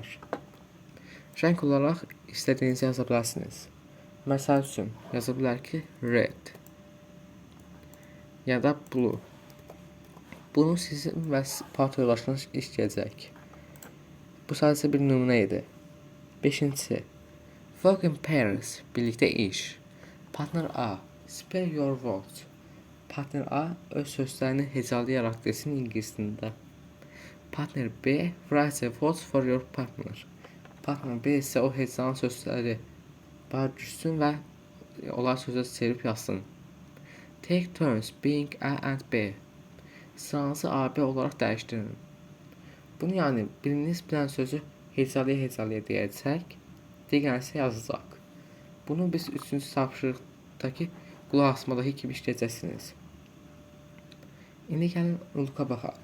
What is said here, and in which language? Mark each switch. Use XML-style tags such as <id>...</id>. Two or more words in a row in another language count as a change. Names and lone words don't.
<az>Rəng olaraq istədiyinizi yaza bilərsiniz. Məsəl üçün yaza bilər ki, red. Ya da blue. Bunu sizin və part yoldaşınız işləyəcək. Bu sadəcə bir nümunə idi. 5-ci.</az> <en>Work in pairs,</en> <az>birlikdə iş.</az> <en>Partner A. Spell your words. Partner A</en> <az>öz sözlərini hecalayaraq desin ingilis dilində.</az> <en>Partner B. Write the words for your partner. Partner B</en> <az>isə o hecalan sözləri Düşsün və onlar sözə çevirib yazsın.</az> <en>Take turns being A and B.</en> <az>Sıranızı A, B olaraq dəyişdirin. Bunu yəni biriniz bilən sözü hecalaya deyəcək, digəri isə yazacaq. Bunu biz 3-cü tapşırıqdakı qulaq asmadakı kimi işləyəcəksiniz. İndi gəlin Luka baxaq.</az>